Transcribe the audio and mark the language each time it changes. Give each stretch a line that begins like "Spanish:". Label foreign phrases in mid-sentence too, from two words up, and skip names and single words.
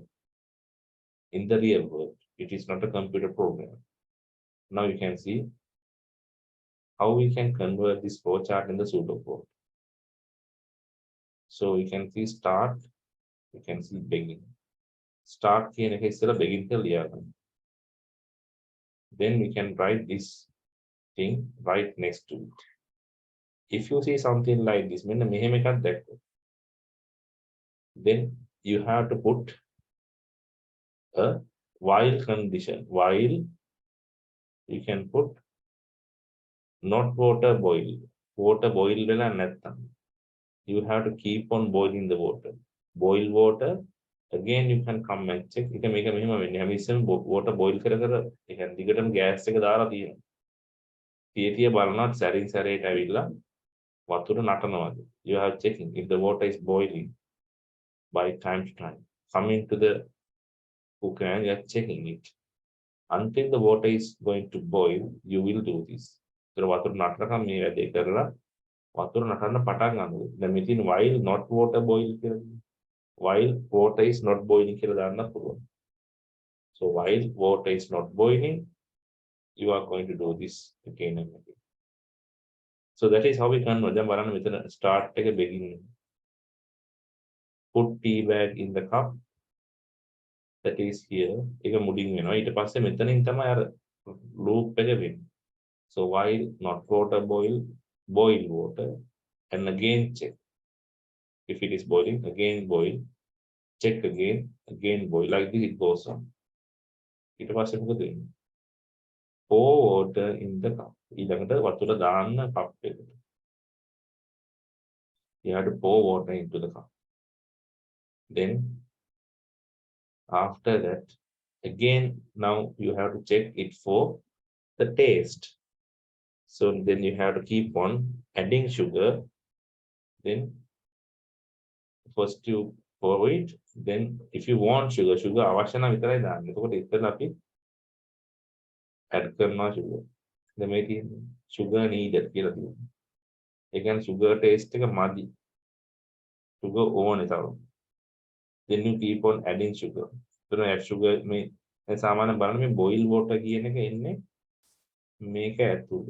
English: In the real world, it is not a computer program. Now you can see how we can convert this flowchart in the pseudocode. So you can see start, you can see begin.
Sinhala: Start කියන එක ඉස්සෙල්ලා begin කියලා ලියන්න.
English: Then we can write this thing right next to it. If you see something like this,
Sinhala: මෙන්න මෙහෙම එකක් දැක්කොත්,
English: then you have to put a while condition. While you can put not water boil. Water boil
Sinhala: වෙලා නැත්තම්.
English: You have to keep on boiling the water. Boil water. Again, you can come and check. It can make a minimum when you have some water boil
Sinhala: කර කර ඒ කියන්නේ දිගටම gas එක දාලා තියෙනවා. තියතිය බලනවත් සැරින් සැරේට ඇවිල්ලා වතුර නටනවාද.
English: You have checking if the water is boiling by time to time. Coming to the cooker and you are checking it. Until the water is going to boil, you will do this.
Sinhala: So වතුර නටනකම් මේ වැඩේ කරලා වතුර නටන්න පටන් ගන්නවා. දැන් මෙතන
English: while not water boil
Sinhala: කියලා.
English: While water is not boiling
Sinhala: කියලා දාන්න පුළුවන්.
English: So while water is not boiling, you are going to do this again and again. So that is how we convert.
Sinhala: දැන් බලන්න මෙතන
English: start එක begin. Put tea bag in the cup. That is here.
Sinhala: ඒක මුඩින් වෙනවා. ඊට පස්සේ මෙතනින් තමයි අර loop එක වෙන්නේ.
English: So while not water boil, boil water and again check. If it is boiling, again boil, check again boil. Like this it goes on.
Sinhala: ඊට පස්සේ මොකද වෙන්නේ?
English: Pour water in the cup.
Sinhala: ඊළඟට වතුර දාන්න cup එකට.
English: You have to pour water into the cup. Then after that, again now you have to check it for the taste. So then you have to keep on adding sugar. Then first you pour it. Then if you want sugar
Sinhala: අවශ්‍ය නම් විතරයි දාන්න. එතකොට ඉතින් අපි add කරනවා sugar. දැන් මේ තියෙන්නේ
English: sugar needed
Sinhala: කියලා තියෙනවා. ඒ කියන්නේ
English: sugar taste
Sinhala: එක මදි. sugar ඕනේ තව.
English: Then you keep on adding sugar.
Sinhala: එතන
English: add sugar
Sinhala: මේ සාමාන්‍ය බලන්න මේ
English: boil water
Sinhala: කියන එක එන්නේ මේක ඇතුළේ.